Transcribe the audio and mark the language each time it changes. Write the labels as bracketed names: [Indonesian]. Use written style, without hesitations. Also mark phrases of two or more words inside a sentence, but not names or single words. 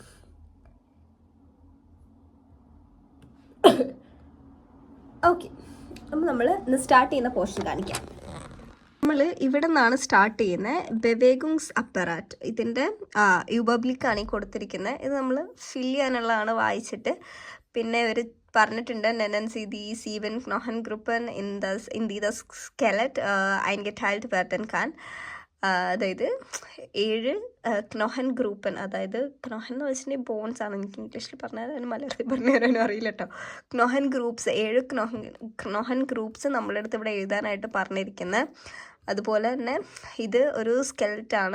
[Malayalam] ഓക്കെ, അപ്പം നമ്മൾ ഇന്ന് സ്റ്റാർട്ട് ചെയ്യുന്ന പോർഷൻ കാണിക്കാം. നമ്മൾ ഇവിടെ നിന്നാണ് സ്റ്റാർട്ട് ചെയ്യുന്നത്. [German] Bewegungsapparat, [Malayalam] ഇതിൻ്റെ യുബബ്ലിക്കാണ് ഈ കൊടുത്തിരിക്കുന്നത്. ഇത് നമ്മൾ ഫിൽ ചെയ്യാനുള്ളതാണ് വായിച്ചിട്ട്. പിന്നെ ഒരു പറഞ്ഞിട്ടുണ്ട്. [German] Nennen Sie die 7 Knochengruppen in die das Skelett eingeteilt werden kann. [Malayalam] അതായത് 7 [German] Knochengruppen, [Malayalam] അതായത് ക്നോഹൻ എന്ന് വെച്ചിട്ടുണ്ടെങ്കിൽ ബോൺസ് ആണ്. എനിക്ക് ഇംഗ്ലീഷിൽ പറഞ്ഞാൽ അതിന് മലയാളത്തിൽ പറഞ്ഞു തരാനും അറിയില്ല കേട്ടോ. ക്നോഹൻ ഗ്രൂപ്പ്സ്, 7 ക്നോഹൻ ഗ്രൂപ്പ്സ് നമ്മുടെ അടുത്ത് ഇവിടെ എഴുതാനായിട്ട് പറഞ്ഞിരിക്കുന്നത്. അതുപോലെ തന്നെ ഇത് ഒരു സ്കെൽറ്റാണ്.